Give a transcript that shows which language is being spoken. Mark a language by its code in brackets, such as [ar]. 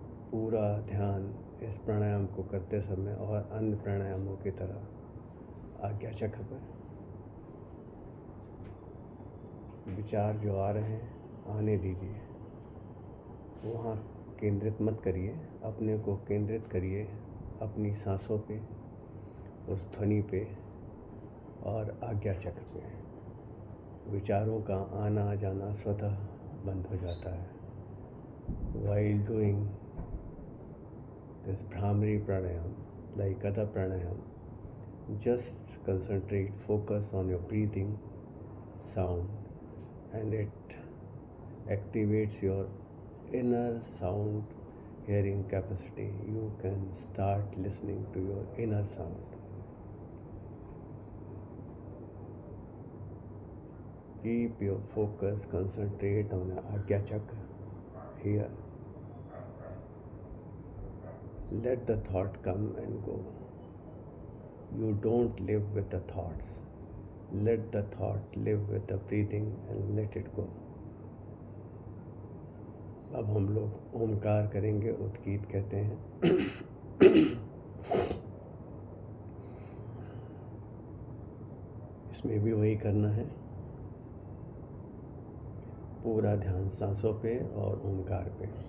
[hi] पूरा ध्यान इस प्राणायाम को करते समय और अन्य प्राणायामों की तरह आज्ञा चक्र पर, विचार जो आ रहे हैं आने दीजिए, वहाँ केंद्रित मत करिए, अपने को केंद्रित करिए अपनी सांसों पे, उस ध्वनि पे और आज्ञा चक्र पे। विचारों का आना जाना स्वतः बंद हो जाता है। [en] While doing this Bhramari pranayam, like other pranayam, just concentrate, focus on your breathing sound, and it activates your inner sound hearing capacity. You can start listening to your inner sound. Keep your focus, concentrate on your Agya Chakra here. Let the thought come and go. You don't live with the thoughts. Let the thought live with the breathing and let it go. [hi] अब हम लोग ओमकार करेंगे, उद्गीत कहते हैं। इसमें भी वही करना है, पूरा ध्यान सांसों पे और ओमकार पे।